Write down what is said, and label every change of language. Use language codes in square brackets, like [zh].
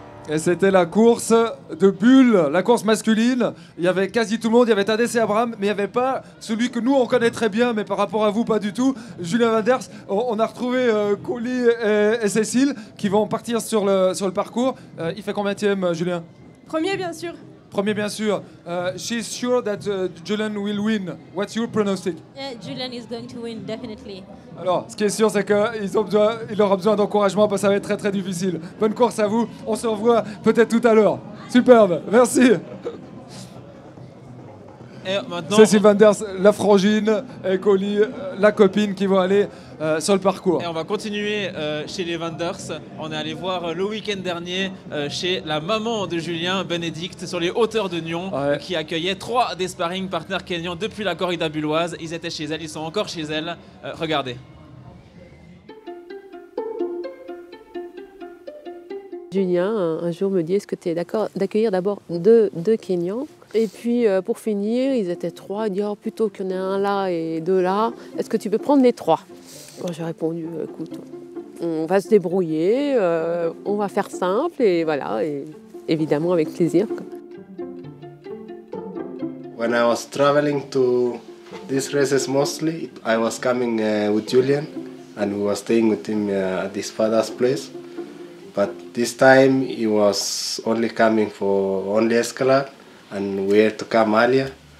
[fr] Et c'était la course de Bull, la course masculine. Il y avait quasi tout le monde. Il y avait Tadej et Abraham, mais il n'y avait pas celui que nous on connaît très bien, mais par rapport à vous, pas du tout. Julien Wanders. On a retrouvé Colly et Cécile qui vont partir sur le parcours. Il fait combienième, Julien? Premier, bien sûr. Premier, bien sûr. [en] She's sure that Julian will win. What's your pronostic? Yeah, Julian is going to win, definitely. [fr] Alors, ce qui est sûr, c'est qu'il aura besoin d'encouragement parce que ça va être très très difficile. Bonne course à vous. On se revoit peut-être tout à l'heure. Superbe. Merci. Cécile Wanders, la frangine, et Colly, la copine, qui vont aller sur le parcours. Et on va continuer chez les Wanders. On est allé voir le week-end dernier chez la maman de Julien, Bénédicte, sur les hauteurs de Nyon, qui accueillait 3 des sparring partners kenyans depuis la corrida bulloise. Ils étaient chez elle, ils sont encore chez elle. Regardez. Julien, un jour, me dit, est-ce que tu es d'accord d'accueillir d'abord deux Kenyans? Et puis, pour finir, ils étaient 3. Il dit, oh, plutôt qu'il y en ait un là et 2 là, est-ce que tu peux prendre les 3? Bon, j'ai répondu, écoute, on va se débrouiller, on va faire simple, et voilà, et évidemment avec plaisir. [en] When I was traveling to these races mostly, I was coming with Julian, and we were staying with him at his father's place. But this time he was only coming for only Escalade, and we had to come earlier.